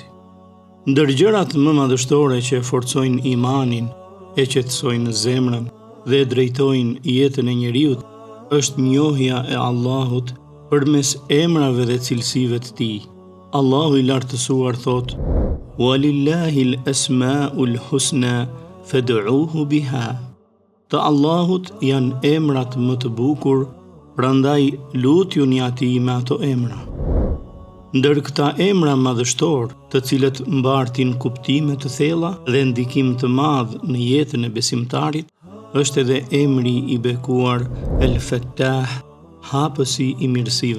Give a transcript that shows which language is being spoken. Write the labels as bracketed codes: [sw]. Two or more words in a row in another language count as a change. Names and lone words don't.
[sq] Ndër gjërat më madhështore që forcojnë imanin, e qetësojnë zemrën dhe e drejtojnë jetën e njeriut, është njohja e Allahut përmes emrave dhe cilësive të tij. Allahu i lartësuar thot: [ar] "ولله الأسماء الحسنى فادعوه بها." [sq] Të Allahut janë emrat më të bukur, prandaj lutjuni atij me ato emra. Ndër këta emra madhështor, të cilët mbartin kuptime të thella dhe ndikim të madh në jetën e besimtarit, është edhe emri i bekuar El Fattah, hapësi i mirësive.